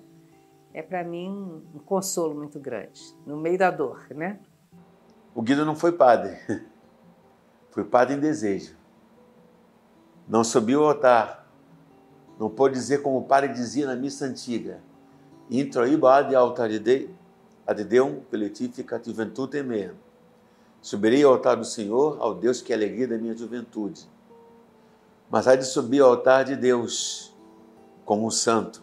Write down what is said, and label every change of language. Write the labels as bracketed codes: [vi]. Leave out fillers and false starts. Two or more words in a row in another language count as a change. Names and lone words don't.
[pt] É para mim um consolo muito grande, no meio da dor, né? O Guido não foi padre, foi padre em desejo. Não subiu ao altar, não pôde dizer como o padre dizia na missa antiga: [la] Intro iba ad altar ad Deum pelletificat juventutem meam. [pt] Subirei ao altar do Senhor, ao Deus que é a alegria da minha juventude. Mas há de subir ao altar de Deus como um santo.